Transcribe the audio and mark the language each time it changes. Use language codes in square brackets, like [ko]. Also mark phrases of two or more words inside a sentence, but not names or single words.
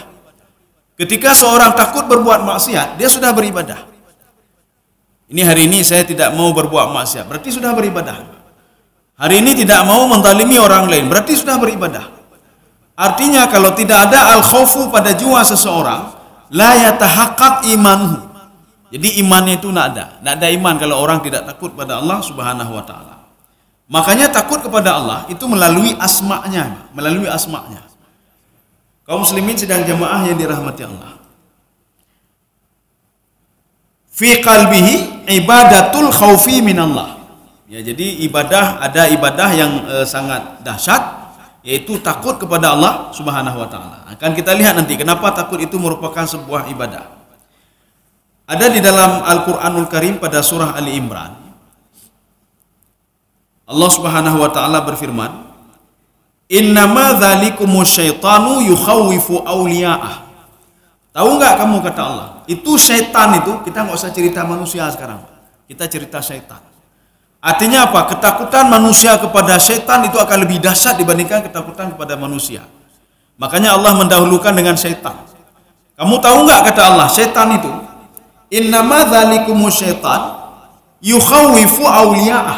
[id] Ketika seorang takut berbuat maksiat, dia sudah beribadah. Ini hari ini saya tidak mau berbuat maksiat, berarti sudah beribadah. Hari ini tidak mau menzalimi orang lain, berarti sudah beribadah. Artinya kalau tidak ada al-khawfu pada jiwa seseorang, [ar] لا يتحقق إيمانه. [id] Jadi imannya itu tidak ada. Tidak ada iman kalau orang tidak takut pada Allah [ar] سبحانه وتعالى. [id] Makanya takut kepada Allah itu melalui asma'nya, melalui asma'nya. Kaum muslimin sedang jamaah yang dirahmati Allah. [ar] في قلبه عبادة الخوف من الله. [id] Ya, jadi ada ibadah yang sangat dahsyat, yaitu takut kepada Allah [ar] سبحانه وتعالى. [id] Akan kita lihat nanti kenapa takut itu merupakan sebuah ibadah. Ada di dalam Al-Qur'anul Karim pada surah Ali Imran. Allah [ar] سبحانه وتعالى [id] berfirman, [ar] "إنما ذلكم الشيطان يخوف أولياءه." [id] Tahu nggak kamu, kata Allah, itu syaitan itu, kita nggak usah cerita manusia sekarang, kita cerita syaitan. Artinya apa? Ketakutan manusia kepada syaitan itu akan lebih dahsyat dibandingkan ketakutan kepada manusia. Makanya Allah mendahulukan dengan syaitan. Kamu tahu nggak, kata Allah, syaitan itu, [ar] إنما ذلكم الشيطان يخوف أولياءه.